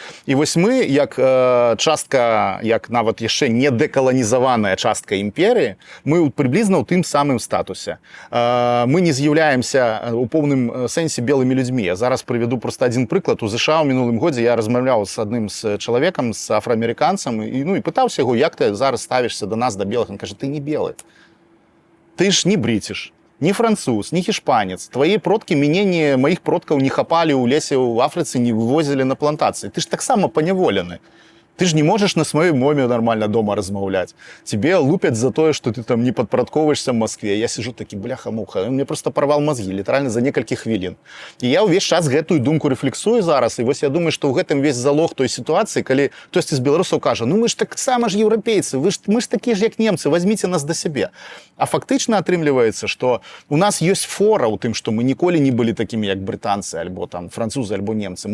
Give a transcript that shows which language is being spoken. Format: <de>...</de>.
<be>І вось мы, як частка, як нават яшчэ не дэкаланізаваная частка імперыі, мы прыблізна ў тым самым статусе. Мы не з'яўляемся у поўным сэнсе белымі людзьмі. Я зараз прывяду проста адзін прыклад. У ЗША ў мінулым годзе я размаўляў з адным з чалавекам, з афраамерыканцам, і пытаўся яго, як ты зараз ставішся да нас, да белых. Ён кажа, ты не белы. Ты ж не бритиш, не француз, не хішпанец. Твои продкі маіх продкаў не хапалі ў лесе ў Афрыцы, не вывозілі на плантацыі. Ты ж таксама паняволены. Ты ж не</be> <ru>можешь на своей</ru> <be>мове нормально дома размаўляць.</be> <ru>Тебе лупят за тое, что ты там не подпарадковаешься в Москве. Я сижу таки, бляха-муха, он мне просто порвал мозги,</ru> <be>літаральна за некалькі хвілін. І я ўвесь час гэтую думку рэфлексую зараз, і вось я думаю, што ў гэтым весь залог той сітуацыі, калі хтосьці з беларусаў кажа, мы ж таксама ж еўрапейцы, мы ж такія ж як немцы,</be> <ru>возьмите нас</ru> <be>да сябе. А фактычна атрымліваецца, што у нас ёсць фора ў тым, што мы ніколі не былі такімі, як брытанцы, альбо там французы, альбо немцы.</be>